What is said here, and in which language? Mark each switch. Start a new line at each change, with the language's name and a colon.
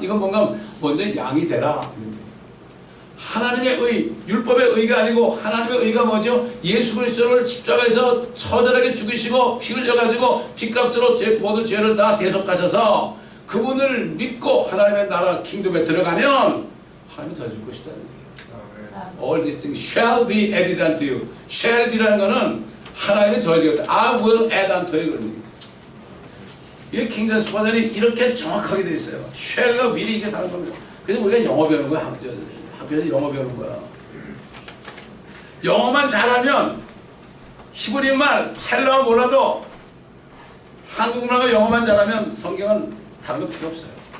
Korean: 이건 뭔가 먼저 양이 되라. 하나님의 의, 율법의 의가 아니고 하나님의 의가 뭐죠? 예수 그리스도를 십자가에서 처절하게 죽이시고 피 흘려가지고 핏값으로 모든 죄를 다 대속하셔서 그분을 믿고 하나님의 나라 킹덤에 들어가면 하나님이 더해줄 것이다.
English: All these things shall be added unto you.
Korean: shall be라는 거는 하나님이 더해지겠다.
English: I will add unto you.
Korean: 그런 얘기죠. 이게 킹제임스 버전이 이렇게 정확하게 되어 있어요. shall과 will이 이게 다른 겁니다. 그래서 우리가 영어 배우는 거야. 학교에서 영어 배우는 거야. 영어만 잘하면 히브리 말, 헬라어 몰라도 한국말하고 영어만 잘하면 성경은 다른 거 필요 없어요.